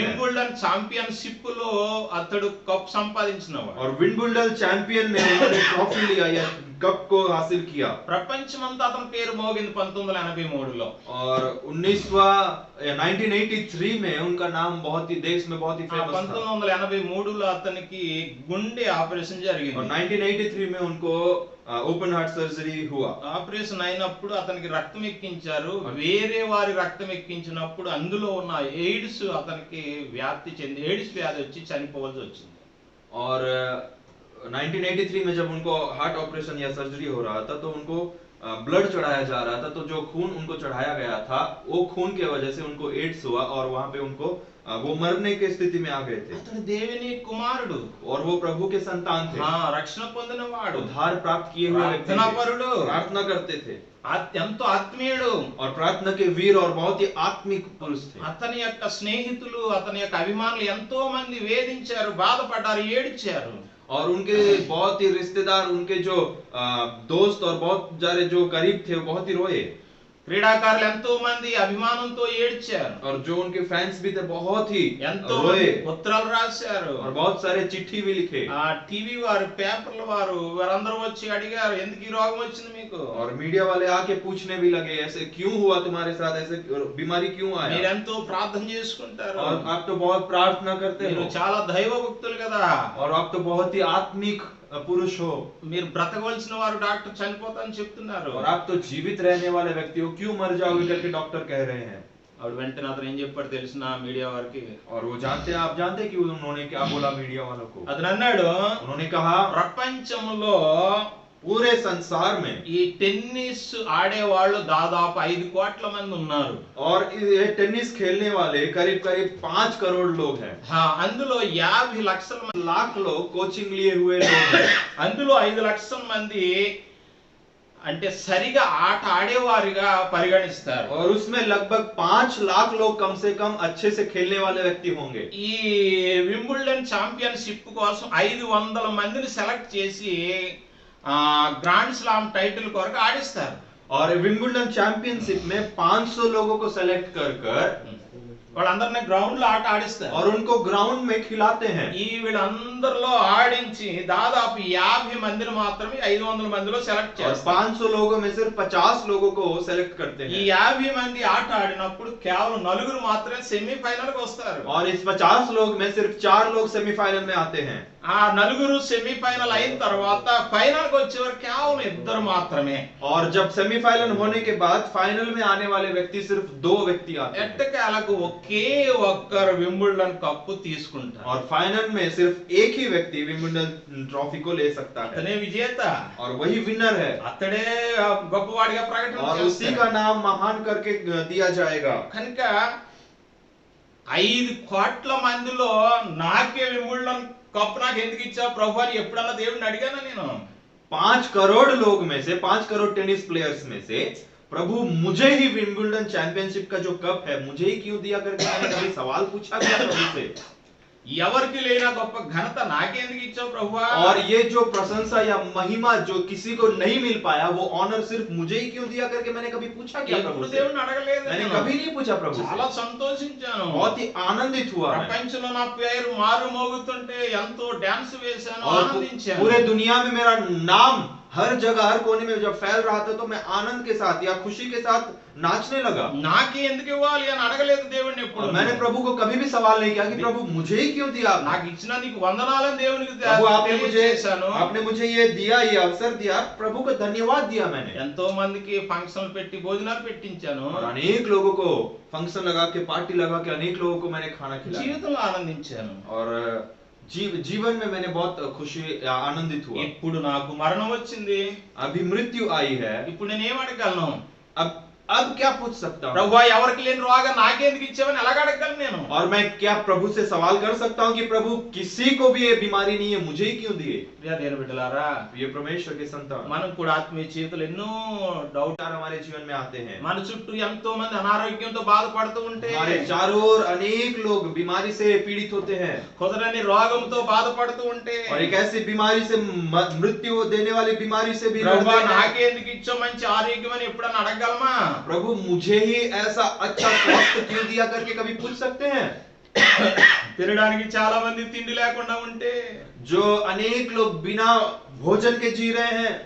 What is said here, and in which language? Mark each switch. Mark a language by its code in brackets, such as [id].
[te] Wimbledon championship లో అతడు cup సంపాదించినవాడు. [hi] और विंबलडन चैंपियन में उन्होंने ट्रॉफी लिया या कप को हासिल किया। [te] ప్రపంచమంతా అతని పేరు మోగింది 1983లో. [hi] और 1983 में उनका नाम बहुत ही देश में बहुत ही फेमस था। [te] 1983లో అతనికి గుండె ఆపరేషన్ [hi] और [te] జరిగింది. [hi] 1983 में उनको ओपन हार्ट सर्जरी हुआ। [te] ఆపరేషన్ అయినప్పుడు అతనికి రక్తం ఎక్కించారు. వేరే వారి రక్తం ఎక్కించినప్పుడు అందులో ఉన్న ఎయిడ్స్ అతనికి వ్యాప్తి చెంది ఎయిడ్స్ వ్యాధి వచ్చి చనిపోవాల్సి వచ్చింది. [hi] और 1983 में जब उनको हार्ट ऑपरेशन या सर्जरी हो रहा था तो उनको ब्लड चढ़ाया जा रहा था, तो जो खून उनको चढ़ाया गया था वो खून के वजह से उनको एड्स हुआ और वहां पे उनको वो मरने की स्थिति में आ गए थे। [te] అతడు దేవుని కుమారుడు, [hi] और वो प्रभु के संतान थे, [te] రక్షణ పొందినవాడు, [hi] उद्धार प्राप्त किए हुए व्यक्ति थे, [te] ప్రార్థనాపరుడు, [hi] प्रार्थना करते थे [te] ఎంతో ఆత్మీయుడు. [hi] और प्रार्थना के वीर और बहुत ही आत्मिक पुरुष थे। [te] అతని యొక్క స్నేహితులు, అతని యొక్క అభిమానులు ఎంతో మంది వేధించారు, బాధపడ్డారు, ఏడ్చారు. [hi] और उनके बहुत ही रिश्तेदार, उनके जो दोस्त और बहुत सारे जो करीब थे वो बहुत ही रोए। [te] క్రీడాకారులు ఎంతో మంది అభిమానంతో ఏడ్చారు. [hi] और जो उनके फैंस भी थे बहुत ही [te] ఎంతో [hi] रोए [te] ఉత్తరాలు రాశారు. [hi] और बहुत सारे चिट्ठी भी लिखे। [te] టీవీ వారు, పేపర్ల వారు, వారందరూ వచ్చి అడిగారు, ఎందుకు ఈ రోగం వచ్చింది మీకు? [hi] और मीडिया वाले आके पूछने भी लगे, ऐसे क्यों हुआ तुम्हारे साथ, ऐसे बीमारी क्यों आया? [te] మీరెంతో ప్రార్థన చేసుకుంటారు, [hi] और आप तो बहुत प्रार्थना करते [te] మీరు [hi] हो, [te] చాలా దైవ భక్తులు కదా, [hi] और आप तो बहुत ही आत्मिक पुरुष हो, [te] మీరు బ్రతకవలసిన వారు డాక్టర్ చనిపోతారని చెప్తున్నారు. [hi] और आप तो जीवित रहने वाले व्यक्ति हो, क्यों मर जाओगे करके डॉक्टर कह रहे हैं। [te] ఆవిడ వెంటనే అతను ఏం చెప్పాడు తెలిసిన మీడియా వారికి? [hi] और वो जानते हैं, आप जानते हैं कि उन्होंने क्या बोला मीडिया वालों को? [te] అతను అన్నాడు, [hi] उन्होंने कहा [te] ప్రపంచంలో [hi] पूरे संसार में [te] ఈ టెన్నిస్ ఆడేవాళ్ళు దాదాపు 5 కోట్ల మంది ఉన్నారు. [hi] और ये टेनिस खेलने वाले करीब करीब 5 करोड़ लोग हैं। [te] అందులో 50 లక్షల మంది, [hi] लाख लोग कोचिंग लिए हुए लोग हैं। [te] అందులో 5 లక్షల మంది అంటే సరిగా ఆట ఆడేవారిగా పరిగణిస్తారు. [hi] और उसमें लगभग 5 लाख लोग कम से कम अच्छे से खेलने वाले व्यक्ति होंगे। [te] ఈ వింబుల్డన్ ఛాంపియన్షిప్ కోసం 500 మందిని సెలెక్ట్ చేసి గ్రాండ్ స్లామ్ టైటిల్ కొరకు ఆడిస్తారు. [hi] और विंबलडन चैंपियनशिप में 500 लोगों को सेलेक्ट कर [te] వాళ్ళందరినీ గ్రౌండ్ లో ఆట ఆడిస్తారు. [hi] और उनको ग्राउंड में खिलाते हैं। [te] ఈ వీళ్ళందరిలో ఆడించి దాదాపు 50 మందిని మాత్రమే 500 మందిలో సెలెక్ట్ చేస్తారు. [hi] 500 लोगों में सिर्फ 50 लोगों को सेलेक्ट करते [te] ఈ [hi] हैं। [te] 50 మంది ఆట ఆడినప్పుడు కేవలం 4 మాత్రమే సెమీఫైనల్ కి వస్తారు. [hi] और इस 50 लोग में सिर्फ 4 लोग सेमीफाइनल में आते हैं। [te] ఆ 4 సెమీఫైనల్ అయిన తర్వాత ఫైనల్ కి వచ్చేవారు కేవలం 2 మాత్రమే. [hi] और जब सेमीफाइनल होने के बाद फाइनल में आने वाले व्यक्ति सिर्फ 2 व्यक्ति आते हैं। [te] ఎట్టకేలకు ఒకే ఒక్కరు వింబుల్డన్ కప్పు తీసుకుంటారు. [hi] और फाइनल में सिर्फ एक ही व्यक्ति विंबलडन ट्रॉफी को ले सकता है, [te] అతనే విజేత, [hi] और वही विनर है, [te] అతడే గొప్పవాడిగా ప్రకటన [hi] और उसी [te] చేస్తారు. [hi] का नाम महान करके दिया जाएगा। [te] కనుక 5 కోట్ల మందిలో నాకే వింబుల్డన్ కప్ నాకు ఎందుకు ఇచ్చావు ప్రభు అని ఎప్పుడన్నా దేవుడిని అడిగానా నేను? [hi] 5 करोड़ लोग में से 5 करोड़ टेनिस प्लेयर्स में से प्रभु मुझे ही विंबलडन चैंपियनशिप का जो कप है मुझे ही क्यों दिया करके मैंने कभी सवाल पूछा क्या प्रभु से? [te] ఎవరికి లేని గొప్ప ఘనత నాకే ఎందుకు ఇచ్చావు ప్రభువా? [hi] और ये जो प्रशंसा या महिमा जो किसी को नहीं मिल पाया वो ऑनर सिर्फ मुझे ही क्यों दिया करके मैंने कभी पूछा क्या प्रभु [te] ఎప్పుడు [hi] से? [te] దేవుడిని అడగలేదు [hi] मैंने [te] నేను. [hi] कभी नहीं पूछा प्रभु [te] చాలా [hi] से। [te] సంతోషించాను. [hi] बहुत ही आनंदित हुआ मैं। [te] ప్రపంచంలో నా పేరు మారు మోగుతుంటే ఎంతో డాన్స్ వేశాను, [hi] और [te] ఆనందించాను. [hi] पूरे दुनिया में मेरा नाम हर जगह हर कोने में जब फैल रहा था तो मैं आनंद के साथ या खुशी के साथ नाचने लगा। [te] నాకే ఎందుకు ఇవ్వాలి అని అడగలేదు దేవుడిని ఎప్పుడు. [hi] और मैंने प्रभु को कभी भी सवाल नहीं किया कि प्रभु मुझे ही क्यों दिया आपने? [te] నాకు ఇచ్చిన నీకు వందనాలని దేవునికి [hi] प्रभु [te] తెలియజేశాను. [hi] आपने मुझे ये दिया, ये अवसर दिया, प्रभु को धन्यवाद दिया मैंने। [te] ఎంతో మందికి ఫంక్షన్లు పెట్టి భోజనాలు పెట్టించాను. [hi] और अनेक लोगों को फंक्शन लगा के, पार्टी लगा के अनेक लोगों को मैंने खाना खिलाया [te] జీవితంలో ఆనందించాను. [hi] और जीवन में मैंने बहुत खुशी आनंदित हुआ। [te] ఇప్పుడు నాకు మరణం వచ్చింది. [hi] अभी मृत्यु आई है, [te] ఇప్పుడు నేను ఏం అడగలను? [hi] अब क्या पूछ सकता हूँ? [te] ప్రభువా ఎవరికి లేని రోగం నాకెందుకు ఇచ్చావని ఎలాగ అడగలను నేను? [hi] और मैं क्या प्रभु से सवाल कर सकता हूँ कि प्रभु किसी को भी ये बीमारी नहीं है, मुझे ही क्यों दिए? [te] ప్రియ దేవుని బిడ్డలారా, [hi] ये परमेश्वर के संतान, [te] మనం కూడా ఆత్మీయ జీవితంలో ఎన్నో డౌట్ [hi] हमारे जीवन में आते हैं। [te] మన చుట్టూ ఎంతో మంది అనారోగ్యంతో బాధపడుతూ ఉంటే, [hi] हमारे चारों ओर अनेक लोग बीमारी से पीड़ित होते हैं [te] కుదరని రోగంతో బాధపడుతూ ఉంటే, [hi] और एक ऐसी बीमारी से, मृत्यु देने वाली बीमारी से भी [te] ప్రభువా [hi] लड़ते हैं। [te] నాకెందుకు ఇచ్చావు మంచి ఆరోగ్యం అని ఎప్పుడన్నా అడగగలమా? [hi] प्रभु मुझे ही ऐसा अच्छा स्वास्थ्य क्यों दिया करके कभी पूछ सकते हैं? [te] తినడానికి చాలా మంది తిండి లేకుండా ఉంటే, [hi] जो अनेक लोग बिना भोजन के जी रहे हैं,